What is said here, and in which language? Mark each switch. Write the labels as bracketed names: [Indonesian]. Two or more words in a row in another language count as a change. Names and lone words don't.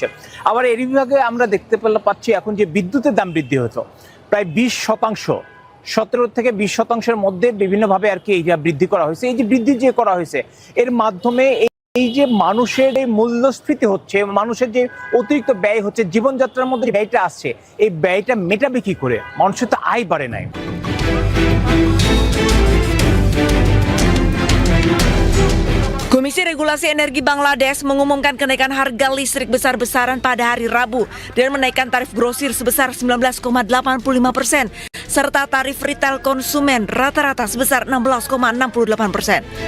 [Bangla] আবার এর বিভাগে আমরা দেখতে পাচ্ছি এখন যে বিদ্যুতের দাম বৃদ্ধি হতো প্রায় 20%, 17 থেকে 20%-এর মধ্যে বিভিন্নভাবে আর কি এইটা বৃদ্ধি করা হয়েছে। এই যে বৃদ্ধি যে করা হয়েছে এর মাধ্যমে এই যে মানুষের এই মূল্যস্ফীতি হচ্ছে, মানুষের যে অতিরিক্ত ব্যয় হচ্ছে, জীবনযাত্রার মধ্যে ব্যয়টা আসছে, এই ব্যয়টা মেটাবে কি করে? মানুষের তো আয় বাড়ে নাই। [Indonesian] Komisi Regulasi Energi Bangladesh mengumumkan kenaikan harga listrik besar-besaran pada hari Rabu dan menaikkan tarif grosir sebesar 19,85% serta tarif retail konsumen rata-rata sebesar 16,68%.